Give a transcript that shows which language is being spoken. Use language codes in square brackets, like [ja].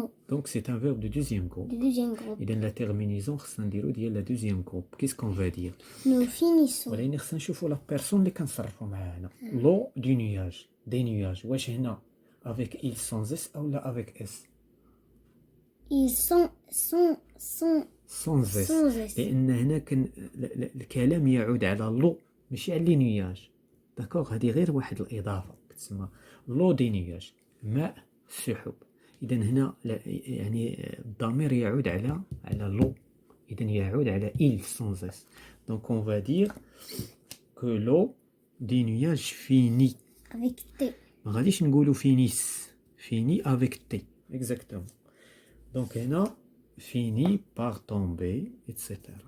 [fr] Donc, c'est un verbe du deuxième groupe. Et dans la terminaison, la deuxième groupe. Qu'est-ce qu'on va dire? Nous finissons. La personne qui l'eau du nuage. Des nuages. Avec il sans S ou là avec S? Ils sont sans S. [ar] لأن هنا الكلام يعود على لو ماشي على لي نياج. داكوغ. هذه غير واحد الإضافة كتسمى لو دي نياج. ماء السحب. إذا هنا يعني الضمير يعود على لو. إذا يعود على [fr] il sans S. Donc on va dire que l'eau des nuages finit. Avec T. [ar] ما غاديش نقولوا [fr] فينيس. Finit avec T. Exactement. Donc هنا finit par tomber, etc.